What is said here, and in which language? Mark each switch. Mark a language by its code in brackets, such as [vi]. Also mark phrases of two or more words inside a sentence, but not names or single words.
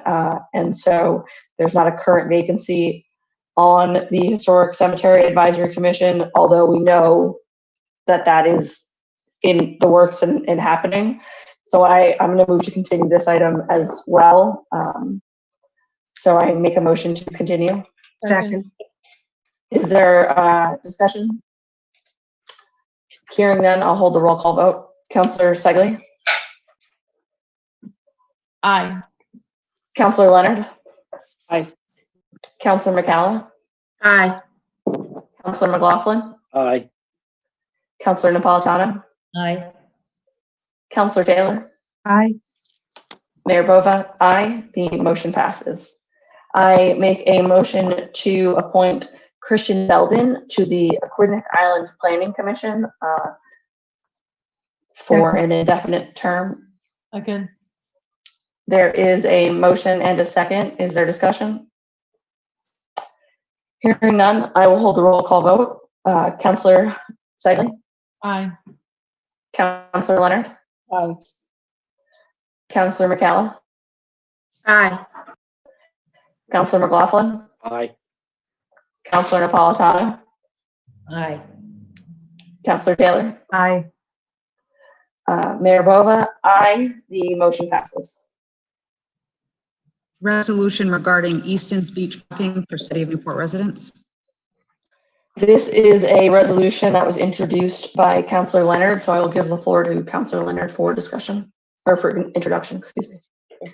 [en] And so there's not a current vacancy on the Historic Cemetery Advisory Commission, although we know that that is in the works and happening. So I'm going to move to continue this item as well. So I make a motion to continue. Second. Is there discussion? Hearing none, I'll hold the roll call vote. Councilor Segley. Aye. Councilor Leonard. Aye. Councilor McCallum. Aye. Councilor McLaughlin. Aye. Councilor Napolitano. Aye. Councilor Taylor. Aye. Mayor Bova. Aye. The motion passes. I make a motion to appoint Christian Belden to the Aquidneck Island Planning Commission for an indefinite term. Second. There is a motion and a second. Is there discussion? Hearing none, I will hold the roll call vote. Councilor Segley. Aye. Councilor Leonard. Aye. Councilor McCallum. Aye. Councilor McLaughlin. Aye. Councilor Napolitano. Aye. Councilor Taylor. Aye. Mayor Bova, aye. The motion passes. Resolution regarding Easton's Beach parking for City of Newport residents. This is a resolution that was introduced by Councillor Leonard, so I will give the floor to Councillor Leonard for discussion, or for introduction, excuse me.